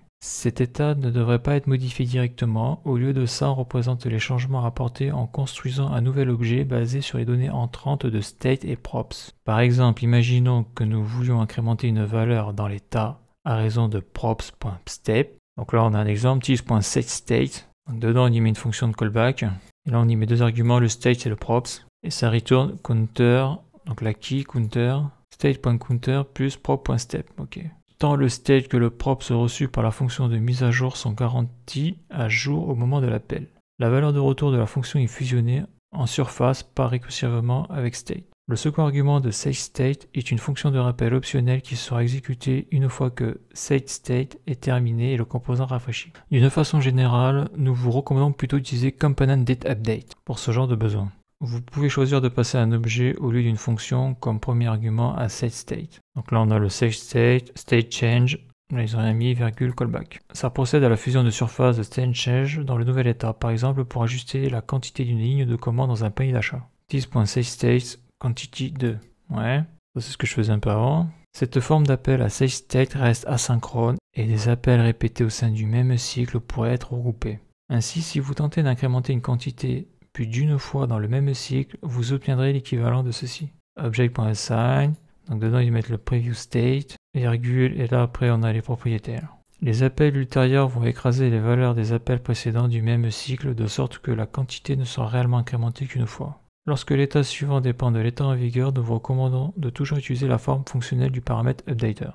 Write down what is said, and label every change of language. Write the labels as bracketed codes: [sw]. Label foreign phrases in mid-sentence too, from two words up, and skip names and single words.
[fr] Cet état ne devrait pas être modifié directement, au lieu de ça on représente les changements apportés en construisant un nouvel objet basé sur les données entrantes de state et props. Par exemple, imaginons que nous voulions incrémenter une valeur dans l'état à raison de props.step. Donc là on a un exemple, tease.setState. Donc dedans on y met une fonction de callback, et là on y met deux arguments, le state et le props, et ça return counter, donc la key counter, state.counter plus prop.step, ok. Tant le state que le props reçus par la fonction de mise à jour sont garantis à jour au moment de l'appel. La valeur de retour de la fonction est fusionnée en surface par récursivement avec state. Le second argument de setState est une fonction de rappel optionnelle qui sera exécutée une fois que setState est terminé et le composant rafraîchi. D'une façon générale, nous vous recommandons plutôt d'utiliser component.update pour ce genre de besoin. Vous pouvez choisir de passer un objet au lieu d'une fonction comme premier argument à setState. Donc là on a le setState, state change, là ils ont rien mis, virgule, callback. Ça procède à la fusion de surface de state change dans le nouvel état, par exemple pour ajuster la quantité d'une ligne de commande dans un panier d'achat. This.setState quantity 2. Ouais, ça c'est ce que je faisais un peu avant. Cette forme d'appel à setState reste asynchrone et des appels répétés au sein du même cycle pourraient être regroupés. Ainsi, si vous tentez d'incrémenter une quantité plus d'une fois dans le même cycle, vous obtiendrez l'équivalent de ceci. Object.assign, donc dedans ils mettent le preview state, virgule, et là après on a les propriétaires. Les appels ultérieurs vont écraser les valeurs des appels précédents du même cycle de sorte que la quantité ne sera réellement incrémentée qu'une fois. Lorsque l'état suivant dépend de l'état en vigueur, nous vous recommandons de toujours utiliser la forme fonctionnelle du paramètre updater.